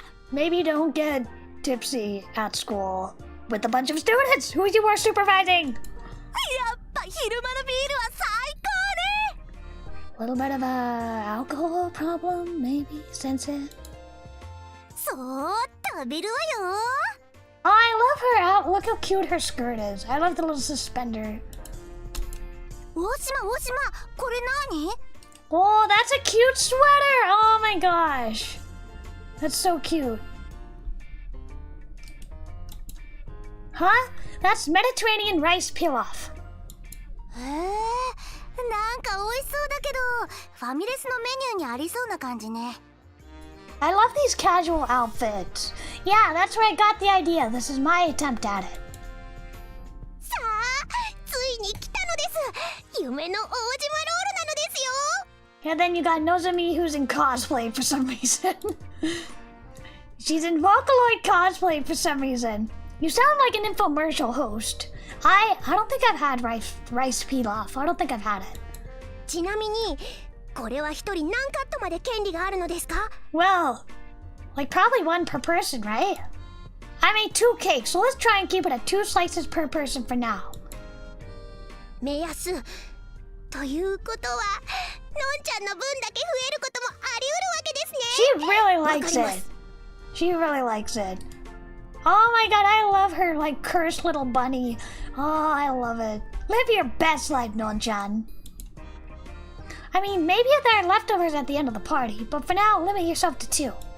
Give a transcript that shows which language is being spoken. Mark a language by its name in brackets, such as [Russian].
[English] Maybe you don't get tipsy at school with a bunch of students who you were supervising. [Japanese] やっぱ昼間のビールは最高ね。 [English] A little bit of a alcohol problem, maybe, Sensei. [Japanese] そう食べるわよ。 [English] Oh, I love her out. Look how cute her skirt is. I love the little suspender. [Japanese] 大島、これ何？ [English] Oh, that's a cute sweater. Oh my gosh. That's so cute. Huh? That's Mediterranean rice pilaf. [Japanese] なんか美味しそうだけど、ファミレスのメニューにありそうな感じね。 [English] I love these casual outfits. Yeah, that's where I got the idea. This is my attempt at it. [Japanese] さあ、ついに来たのです。夢の大島ロールなのですよ。 [English] And then you got Nozomi, who's in cosplay for some reason. She's in Vocaloid cosplay for some reason. You sound like an infomercial host. I don't think I've had rice pilaf. I don't think I've had it. [Japanese] ちなみに、これは一人何カットまで権利があるのですか？ [English] Well, like probably one per person, right? I made 2 cakes, so let's try and keep it at 2 slices per person for now. [Japanese] 目安ということは、のんちゃんの分だけ増えることもあり得るわけですね。 [English] She really likes it. She really likes it. Oh my god, I love her, like, cursed little bunny. Oh, I love it. Live your best life, Non-chan. I mean, maybe there are leftovers at the end of the party, but for now, limit yourself to 2.